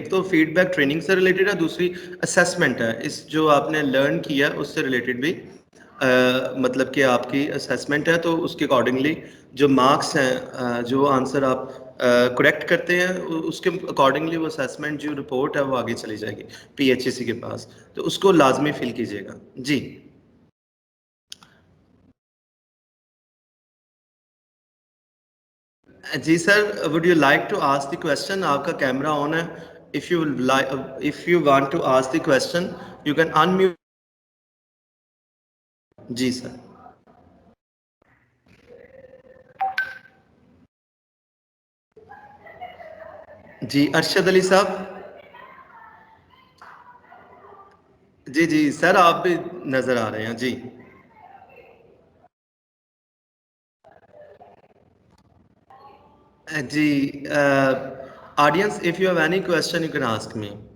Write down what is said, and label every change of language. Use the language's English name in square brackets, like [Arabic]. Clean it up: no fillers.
[Urdu] ایک تو feed back training سے ریلیٹڈ ہے, دوسری اسیسمنٹ ہے. اس جو آپ نے لرن کیا اس سے ریلیٹڈ بھی مطلب کہ آپ کی اسیسمنٹ ہے, تو اس کے اکارڈنگلی جو مارکس ہیں, جو آنسر آپ کریکٹ کرتے ہیں اس کے اکارڈنگلی وہ اسیسمنٹ جو رپورٹ ہے وہ آگے چلی جائے گی PHEC کے پاس. تو اس کو لازمی فل کیجیے گا. جی جی سر, [English] Would you like to ask the question? [Urdu] آپ کا کیمرہ آن ہے. [English] if you want to ask the question you can unmute. [Urdu] جی سر. جی ارشد علی صاحب. جی جی سر, آپ بھی نظر آ رہے ہیں. جی جی audience, [English] if you have any question you can ask me.